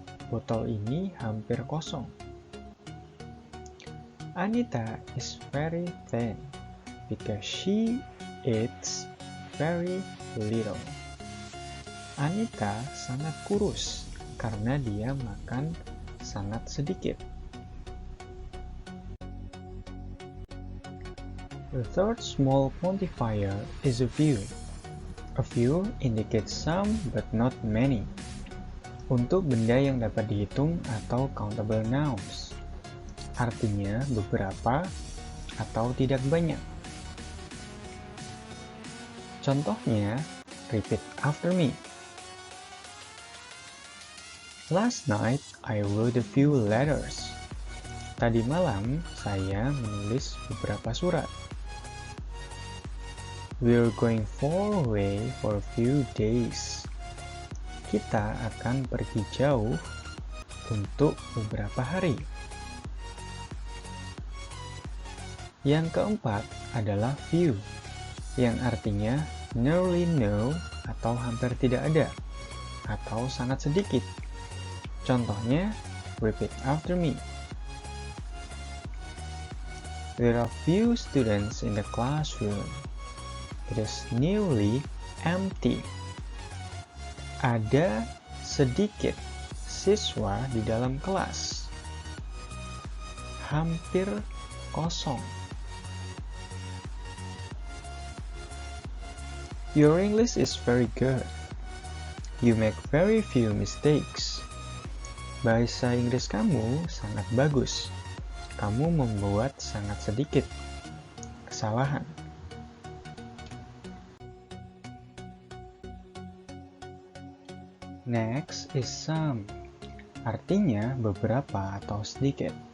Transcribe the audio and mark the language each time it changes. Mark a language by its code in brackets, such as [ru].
[id] Botol ini hampir kosong. [en] Anita is very thin because she eats very little. [id] Anita sangat kurus karena dia makan sangat sedikit. [en] The third small quantifier is a few. A few indicates some but not many. [id] Untuk benda yang dapat dihitung atau [en] countable nouns. [id] Artinya beberapa atau tidak banyak. Contohnya, [en] repeat after me. Last night I wrote a few letters. [id] Tadi malam saya menulis beberapa surat. [en] We're going far away for a few days. [id] Kita akan pergi jauh untuk beberapa hari. Yang keempat adalah few, yang artinya [en] nearly no [id] atau hampir tidak ada, atau sangat sedikit. Contohnya, [en] repeat after me. There are few students in the classroom. It is nearly empty. [id] Ada sedikit siswa di dalam kelas. Hampir kosong. [en] Your English is very good. You make very few mistakes. [id] Bahasa Inggris kamu sangat bagus. Kamu membuat sangat sedikit kesalahan. [en] Next is some. [id] Artinya beberapa atau sedikit.